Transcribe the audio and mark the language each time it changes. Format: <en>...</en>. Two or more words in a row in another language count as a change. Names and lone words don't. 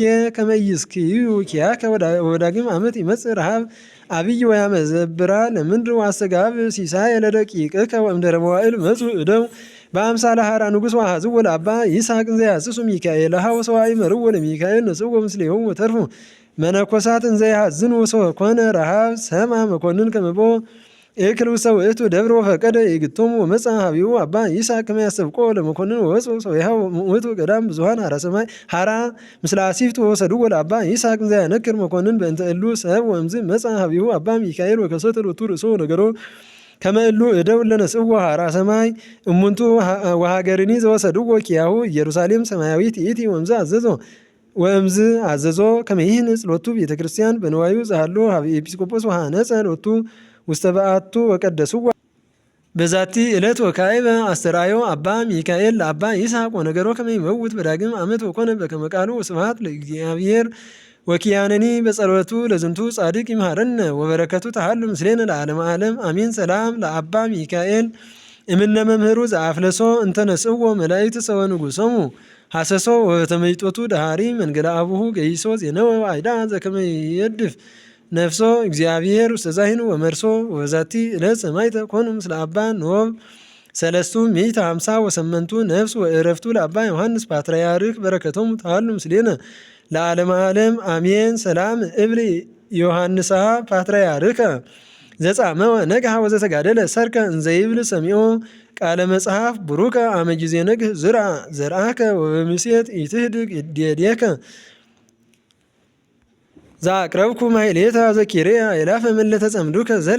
<gez>ከመ ይስክዩ ኪያከ ወዳግም ዓመት ይመጽእ ረሃብ አብይ ወያመዘብራ ለምድር ወአስተጋብ ሲሳየ ለደቂቅከ ወእምድኅረ መዋዕል መጽኡ እደው በአምሳለ ሐራ ንጉሥ ወአኀዝዎ ለአባ ይስሐቅ እንዘ ይሐስሱ ሚካኤል ወሰዋኢ መርዎ ለሚካኤል ነጽዎ ምስሌሆሙ ወተርፉ መነኮሳት እንዘ ይሐዝኑ ወኮነ ረሃብ ሰማ መኮንን ከመ ቦ እክል ውስተ ውእቱ ደብር ወፈቀደ ይግቶሙ ወመጽአ ኀቤሁ አባ ይስሐቅ ከመ ያስተብቆ ለመኮንን ወወጽኡ ሰዊሃ ውእቱ ገዳም ብዙኃን ሐራ ሰማይ ሐራ ምስለ አሲፍቱ ወሰድዎ ለአባ ይስሐቅ እንዘ ያነክር መኮንን በእንተ እሉ ሰብ ወእምዝ መጽአ ኀቤሁ አባ ሚካኤል ወከሰተ ሎቱ ርእሶ ነገሮ ከመ እሉ እደው ለነጽዎ ሐራ ሰማይ እሙንቱ ወሀገርኒ ዘወሰድዎ ኪያሁ ኢየሩሳሌም ሰማያዊት ይእቲ ወእምዝ አዘዞ ከመ ይህንጽ ሎቱ ቤተ ክርስቲያን በንዋዩ ዘሃሎ ሀበ ኤጲስቆጶስ ወሐነጸ ሎቱ ውስተ በዓቱ ወቀደስዋ በዛቲ ዕለት ወካዕበ አስተርአዮ አባ ሚካኤል ለአባ ይስሐቅ ወነገሮ ከመ ይመውት በዳግም ዓመት ወኮነ በከመ ቃሉ ወስብሐት ለእግዚአብሔር ወኪያነኒ በጸሎቱ ለዝንቱ ጻድቅ ይምሃረነ ወበረከቱ ተሃሉ ምስሌነ ለዓለመ ዓለም አሜን። ሰላም ለአባ ሚካኤል እምነ መምህሩ ዘአፍለሶ እንተነስዎ መላእክት ሰወ ንጉሶሙ ሐሰሶ ወተመይጦቱ ዳሃሪ መንገለ አቡሁ ገይሶ ዜነወ አይዳ ዘከመ ይየድፍ ነፍሶ እግዚአብሔር ውስተ ዛሂኑ ወመርሶ ወዛቲ ዕለት ሰማዕተ ኮኑ ምስለ አባ ኖብ ሰለስቱ ምዕተ ሃምሳ ወሰመንቱ ነፍስ ወእረፍቱ ለአባ ዮሐንስ ፓትርያርክ በረከቶሙ ተሃሉ ምስሌነ ለዓለመ ዓለም አሜን። ሰላም እብል ዮሐንስሃ ፓትርያርከ ዘጻመወ ነግሃ ወዘተጋደለ ሰርከ እንዘይብል ሰሚዖ ቃለ መጽሐፍ ቡሩከ አመ ጊዜ ነግህ ዝርአ ዘርአከ ወበምሴት ኢትህድግ እዴዴከ ዛቅረብኩ ማሕሌተ ዘኪርየ አእላፈ እምእለ ተጸምዱከ ዘልፈ</gez>